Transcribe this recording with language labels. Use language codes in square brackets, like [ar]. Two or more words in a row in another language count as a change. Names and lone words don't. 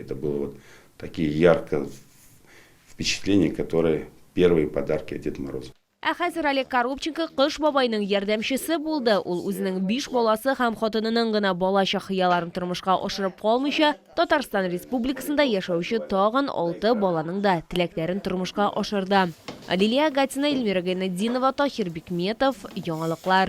[ru] Это было вот такие яркие впечатления, которые первые подарки от Деда Мороза. [tt] Хәзер Олег Коробченко Кыш бабайның ярдәмчесе булды. Ул үзенең 5 баласы һәм хатынының гына балачак хыяларын тормышка ашырып калмыйча, Татарстан Республикасында яшәүче тагын 6 баланың да теләкләрен тормышка ашырды. Лилия Гатина, Эльмира Гайнетдинова, Тахир Бикметов, Яңалыклар.